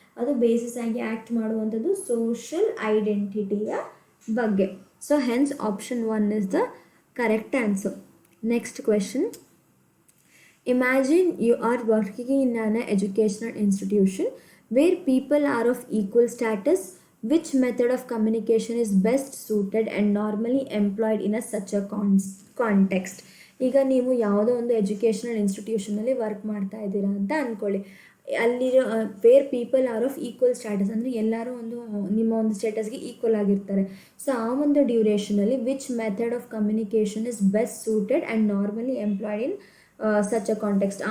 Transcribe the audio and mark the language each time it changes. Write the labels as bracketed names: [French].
[Kannada] ಅದು ಬೇಸಿಸ್ ಆಗಿ ಆ್ಯಕ್ಟ್ ಮಾಡುವಂಥದ್ದು ಸೋಷಿಯಲ್ ಐಡೆಂಟಿಟಿಯ ಬಗ್ಗೆ. [English] So hence option 1 is the correct answer. Next question. Imagine you are working in an educational institution where people are of equal status. Which method of communication is best suited and normally employed in such a context? [Kannada] ಈಗ ನೀವು ಯಾವುದೋ ಒಂದು educational ಇನ್ಸ್ಟಿಟ್ಯೂಷನಲ್ಲಿ work ಮಾಡ್ತಾ ಇದ್ದೀರಾ ಅಂತ ಅಂದ್ಕೊಳ್ಳಿ. ಅಲ್ಲಿರೋ [English] where people are of equal status [Kannada] ಅಂದರೆ ಎಲ್ಲರೂ ನಿಮ್ಮ ಒಂದು ಸ್ಟೇಟಸ್ಗೆ ಈಕ್ವಲ್ ಆಗಿರ್ತಾರೆ. ಸೊ ಆ ಒಂದು ಡ್ಯೂರೇಷನಲ್ಲಿ [English] Which method of communication is best suited and normally employed in such a context.